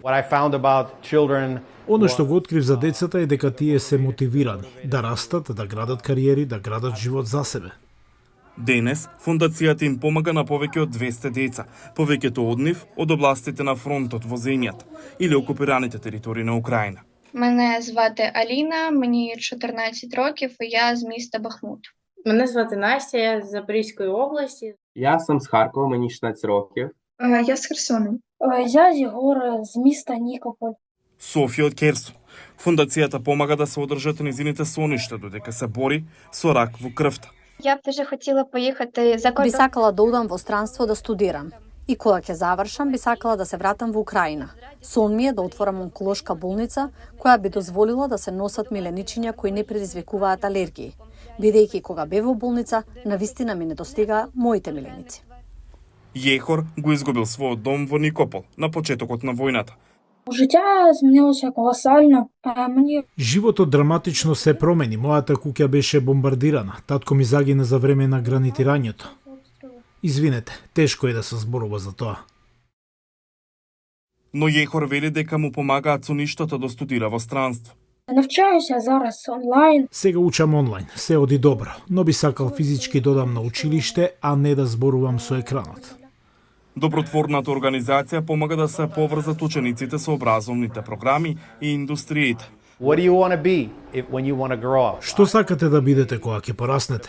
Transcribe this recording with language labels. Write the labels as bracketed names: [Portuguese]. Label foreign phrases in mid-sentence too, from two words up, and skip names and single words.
[Macedonian] Оно што го открив за децата е дека тие се мотивирани да растат, да градат кариери, да градат живот за себе. Денес, фондацијата им помага на повеќе од 200 деца, повеќето од нив од областите на фронтот во земјата или окупираните територии на Украина. [Ukrainian] Мене звати Аліна, мені 14 років, і я з міста Бахмут. Мене звати Настя, я з Запорізької області. Я сам з Харкова, мені 16 років. Я з Херсону. Я з Єгора, з міста Нікополь. [Macedonian] Софија од Керсон. Фондацијата помага да се одржат незините соништа додека се бори со рак во крвта. [Ukrainian] Я б дуже хотіла поїхати за [Macedonian] Би [Ukrainian] кордон. [Macedonian] сакала да одам во странство да студирам. И кога ќе завршам, би сакала да се вратам во Украина. Сон ми е да отворам онколошка болница, која би дозволила да се носат миленичиња кои не предизвикуваат алергии. Бидејќи кога бев во болница, навистина ми недостигаа моите миленици. Јехор го изгубил својот дом во Никопол на почетокот на војната. [Ukrainian] Життя змінилося колосально. Мені [Macedonian] Животот драматично се промени. Мојата куќа беше бомбардирана. Татко ми загина за време на гранитирањето. Извинете, тешко е да се зборува за тоа. Но Јехор вели дека му помагаат со ништото да студира во странство. [Ukrainian] навчаюся зараз онлайн. [Macedonian] Сега учам онлайн, се оди добро, но би сакал физички додам на училиште, а не да зборувам со екранот. Добротворната организација помага да се поврзат учениците со образовните програми и индустриите. Што сакате да бидете кога ќе пораснете?